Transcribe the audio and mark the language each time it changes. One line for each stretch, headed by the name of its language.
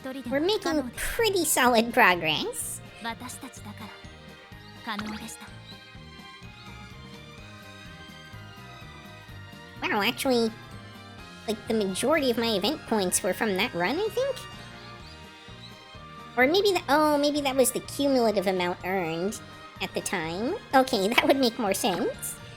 English: We're making pretty solid progress.
Japanese: 私たちだから可能でした。
English: Wow, actually, like the majority of my event points were from that run, I think? Or maybe maybe that was the cumulative amount earned at the time. Okay, that would make more sense.